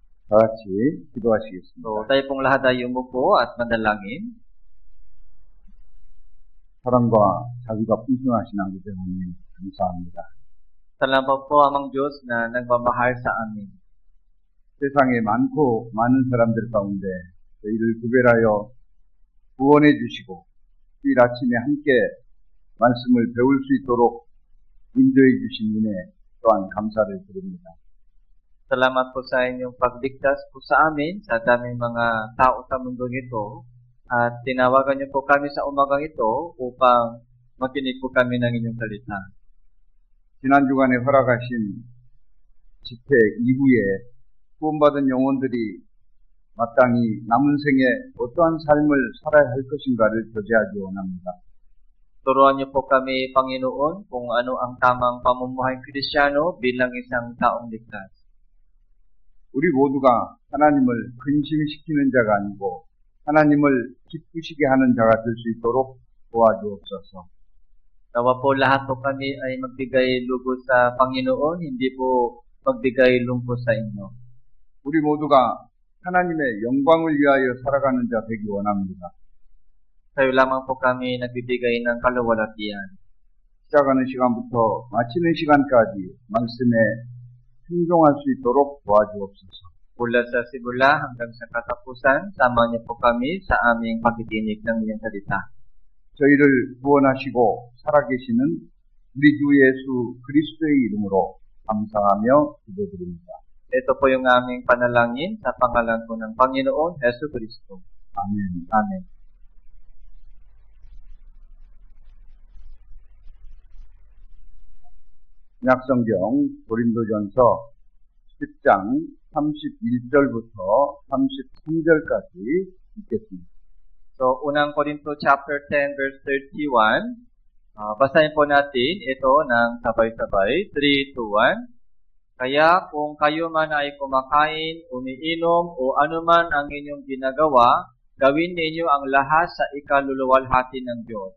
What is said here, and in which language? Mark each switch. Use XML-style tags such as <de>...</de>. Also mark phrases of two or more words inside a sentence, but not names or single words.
<ko>다 같이 기도하시겠습니다.</ko> <tl>So, tayo pong lahat ay umupo at manalangin.</tl> <ko>사랑과 자비가 풍성하신 아버지 하나님 감사합니다.</ko> <tl>Salamat po amang Diyos na nagmamahal sa amin.</tl> <ko>세상에 많고 많은 사람들 가운데 저희를 구별하여 구원해 주시고 주일 아침에 함께 말씀을 배울 수 있도록 인도해 주신 은혜 또한 감사를 드립니다.</ko> <tl>Salamat po sa inyong pagligtas po sa amin, sa daming mga tao sa mundong ito. At tinawagan niyo po kami sa umagang ito upang makinig po kami ng inyong salita.</tl> <ko>지난 주간에 허락하신 집회 이후에 구원받은 영혼들이 마땅히 남은 생에 어떠한 삶을 살아야 할 것인가를 교제하기 원합니다.</ko> <tl>Turuan niyo po kami, Panginoon, kung ano ang tamang pamumuhay Kristiyano bilang isang taong ligtas.</tl> <ko>우리 모두가 하나님을 근심시키는 자가 아니고 하나님을 기쁘시게 하는 자가 될 수 있도록 도와주옵소서.</ko> <tl>Nawa po lahat po kami ay magbigay lugod sa Panginoon, hindi po magbigay lungkot sa inyo.</tl> <ko>우리 모두가 하나님의 영광을 위하여 살아가는 자 되기 원합니다.</ko> <tl>Kayo lamang po kami nagbibigay ng kaluwalhatian.</tl> <ko>시작하는 시간부터 마치는 시간까지 말씀에 순종할 수 있도록 도와주옵소서.</ko> <tl>Mula sa simula hanggang sa katapusan, sama niyo po kami sa aming pakikinig ng iyong salita.</tl> <ko>저희를 구원하시고 살아계시는 우리 주 예수 그리스도의 이름으로 감사하며 기도드립니다.</ko> <tl>Ito po yung aming panalangin sa pangalan po ng Panginoon Hesus Kristo.</tl> <ko>아멘.</ko> <tl>Amen.</tl> <ko>약성경 고린도전서 10장 31절부터 33절까지 읽겠습니다.</ko> <tl>So, unang Korinto chapter 10 verse 31. Basahin po natin ito ng sabay-sabay. 3, 2, 1. Kaya kung kayo man ay kumakain, umiinom, o anuman ang inyong ginagawa, gawin ninyo ang lahat sa ikaluluwalhati ng Diyos.</tl>